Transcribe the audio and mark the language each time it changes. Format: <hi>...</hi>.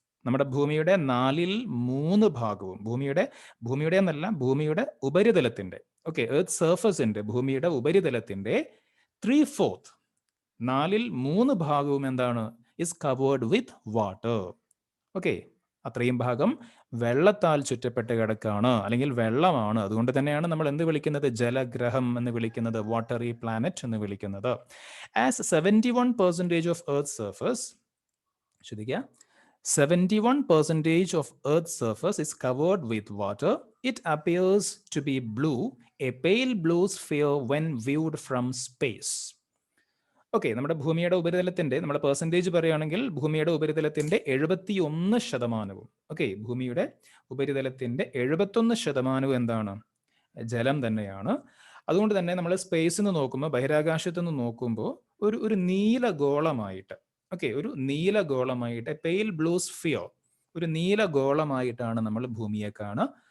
<ml>നമ്മുടെ ഭൂമിയുടെ 4/3 ഭാഗവും, ഭൂമിയുടെ എന്നല്ല, ഭൂമിയുടെ ഉപരിതലത്തിന്റെ, ഓക്കെ, എർത്ത് സർഫസിന്റെ, ഭൂമിയുടെ ഉപരിതലത്തിന്റെ 3/4, 4/3 ഭാഗവും എന്താണ്?</ml> <en>Is covered with water.</en> <ml>Okay, അത്രയും ഭാഗം വെള്ളത്താൽ ചുറ്റപ്പെട്ട് കിടക്കാണ്, അല്ലെങ്കിൽ വെള്ളമാണ്. അതുകൊണ്ട് തന്നെയാണ് നമ്മൾ എന്ത് വിളിക്കുന്നത്? ജലഗ്രഹം എന്ന് വിളിക്കുന്നത്, വാട്ടറി പ്ലാനറ്റ് എന്ന് വിളിക്കുന്നത്.</ml> <en>as 71% of earth surface,</en> <ml>ശ്രദ്ധിക്കുക,</ml> <en>71% of Earth's surface is covered with water. It appears to be blue, a pale blue sphere when viewed from space.</en> <ml>Okay, നമ്മുടെ ഭൂമിയുടെ ഉപരിതലത്തിന്റെ, നമ്മുടെ പെർസെൻറ്റേജ് പറയുകയാണെങ്കിൽ ഭൂമിയുടെ ഉപരിതലത്തിന്റെ 71%, ഓക്കെ, ഭൂമിയുടെ ഉപരിതലത്തിന്റെ 71% എന്താണ്? ജലം തന്നെയാണ്. അതുകൊണ്ട് തന്നെ നമ്മൾ സ്പേസിൽ നിന്ന് നോക്കുമ്പോൾ, ബഹിരാകാശത്ത് നിന്ന് നോക്കുമ്പോൾ ഒരു നീല ഗോളമായിട്ട്, ഓക്കെ, ഒരു നീല ഗോളമായിട്ട്,</ml> <en>pale blue sphere,</en> <ml>ഒരു നീല ഗോളമായിട്ടാണ് നമ്മൾ ഭൂമിയെ കാണുക.</ml>